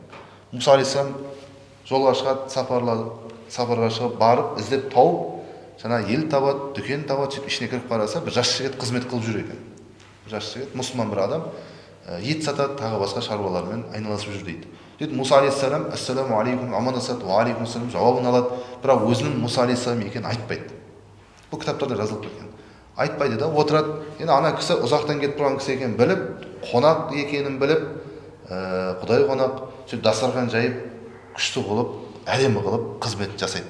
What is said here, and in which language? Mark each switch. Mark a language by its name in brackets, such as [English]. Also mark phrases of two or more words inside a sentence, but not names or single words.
[Kazakh] Муса алейхиссалам жолға шығады, сапарға шығып барып іздеп тауып, жаңа ел табады, дүкен табады. Сөйтіп ішіне кіріп қараса, бір жас жігіт қызмет қылып жүр екен. Жас жігіт, мұсылман бір адам, ет сатады, тағы басқа шаруалармен айналысып жүр дейді. Сөйтіп Муса алейхиссалам [Arabic] السلام عليكم [Kazakh] амандасады, [Arabic] وعليكم السلام [Kazakh] жауабын алады, бірақ өзінің Муса алейхиссалам екенін айтпайды. Бұл кітаптарда жазылып кеткен. Айтпайды да, отырады. Енді ана кісі ұзақтан кетіп тұрған кісі екенін біліп, қонақ екенін біліп, құдай қонақ, сөйтіп дастархан жайып, күшті қылып, әдемі қылып қызмет жасайды.